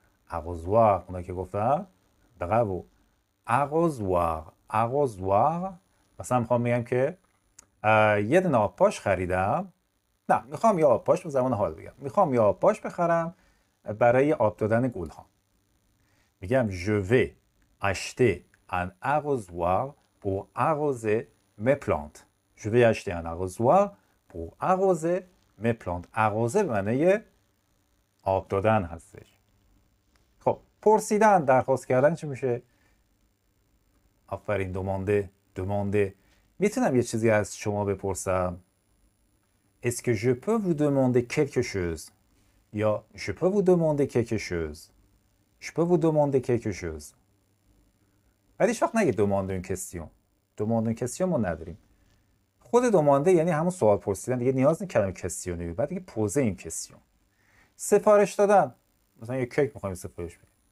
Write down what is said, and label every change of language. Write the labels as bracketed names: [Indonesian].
[French] arrosoir. [Persian] اونا که گفتم. [French] bravo. arrosoir. arrosoir. [Persian] مثلا میخوام بگم که یه دونه آب پاش خریدم. نه، میخوام یه آب پاش به زمان حال بگم. میخوام یه آب پاش بخرم برای آب دادن گلها. [French] میگم je vais acheter un arrosoir pour arroser mes plantes. je vais acheter un arrosoir pour arroser mes plantes. [Persian] arroser به معنی آب دادن هستش. خب پرسیدن، درخواست کردن چی میشه؟ آفرین demander. demander. میتونم یه چیزی از شما بپرسم؟ [French] est-ce que je peux vous demander quelque chose یا je peux vous demander quelque chose je peux vous demander quelque chose [Persian] ولی هیچ وقت نگه [French] demande une question demande une question [Persian] ما نداریم خود [French] demande [Persian] یعنی همون سوال پرسیدن دیگه نیاز نیست کلمه [French] question [Persian] بگیم بعد دیگه [French] poser une question [Persian] سفارش دادن مثلا یه کیک می‌خوایم سفارش بدیم